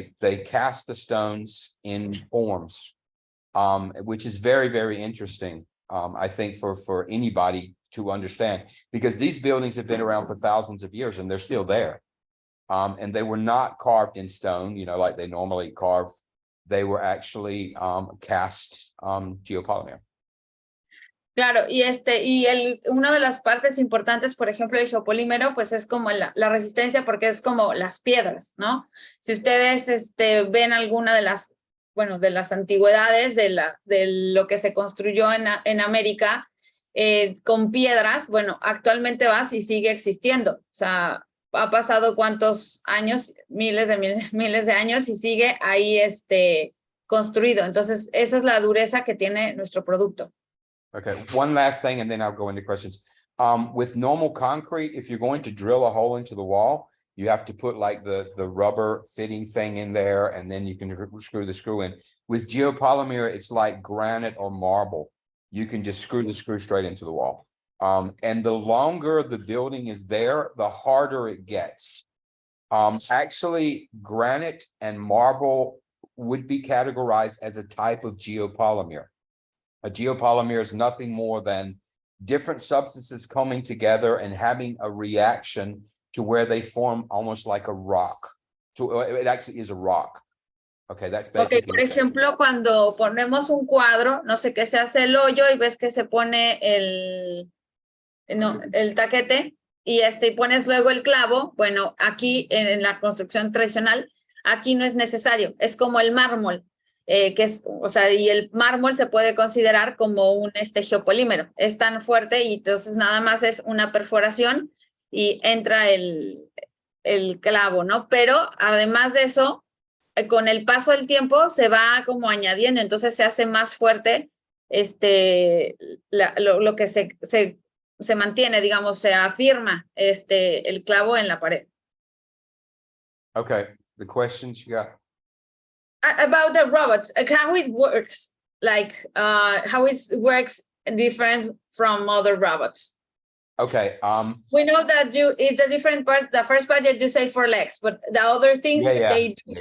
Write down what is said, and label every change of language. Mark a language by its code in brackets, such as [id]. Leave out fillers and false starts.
[en] They cast the stones in forms, which is very, very interesting. I think for anybody to understand, because these buildings have been around for thousands of years and they're still there. And they were not carved in stone, you know, like they normally carve. They were actually cast geopolymer. [es] Claro, y una de las partes importantes, por ejemplo, del geopolímero, pues es como la resistencia, porque es como las piedras, ¿no? Si ustedes ven alguna de las antigüedades de lo que se construyó en América con piedras, bueno, actualmente vas y sigue existiendo. O sea, ha pasado cuántos años, miles de años, y sigue ahí construido. Entonces, esa es la dureza que tiene nuestro producto. [en] Okay, one last thing, and then I'll go into questions. With normal concrete, if you're going to drill a hole into the wall, you have to put like the rubber fitting thing in there, and then you can screw the screw in. With geopolymer, it's like granite or marble. You can just screw the screw straight into the wall. And the longer the building is there, the harder it gets. Actually, granite and marble would be categorized as a type of geopolymer. A geopolymer is nothing more than different substances coming together and having a reaction to where they form almost like a rock. So it actually is a rock. Okay, that's basically. [es] Okay, por ejemplo, cuando ponemos un cuadro, no sé qué, se hace el hoyo y ves que se pone el taquete y pones luego el clavo. Bueno, aquí en la construcción tradicional, aquí no es necesario, es como el mármol. Que es, o sea, y el mármol se puede considerar como un geopolímero, es tan fuerte y entonces nada más es una perforación y entra el clavo, ¿no? Pero además de eso, con el paso del tiempo se va como añadiendo, entonces se hace más fuerte lo que se mantiene, digamos, se afirma el clavo en la pared. [en] Okay, the questions you got. about the robots, how it works, like how it works different from other robots. Okay. We know that it's a different part. The first part that you say 4 legs, but the other things they do